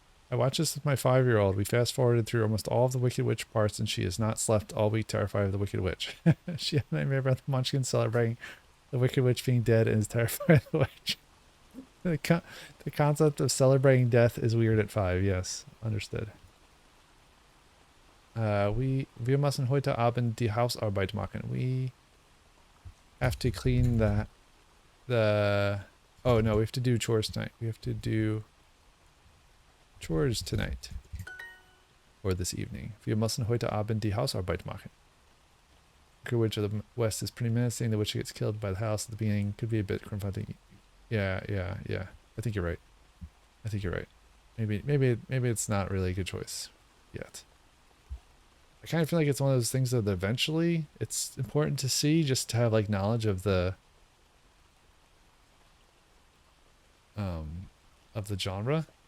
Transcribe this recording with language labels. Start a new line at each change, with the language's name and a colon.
English: I watched this with my 5-year-old. We fast forwarded through almost all of the Wicked Witch parts, and she has not slept all week terrified of the Wicked Witch. She had a nightmare about the Munchkins celebrating the Wicked Witch being dead and is terrified of the witch. The concept of celebrating death is weird at 5. Yes, understood.
German: Wir müssen heute Abend die Hausarbeit machen.
English: We have to clean oh no, we have to do chores tonight. We have to do chores tonight. Or this evening.
German: Wir müssen heute Abend die Hausarbeit machen.
English: The Witch of the West is pretty menacing. The witch gets killed by the house at the beginning. Could be a bit confronting. Yeah. I think you're right. Maybe it's not really a good choice yet. I kind of feel like it's one of those things that eventually it's important to see, just to have like knowledge of the genre.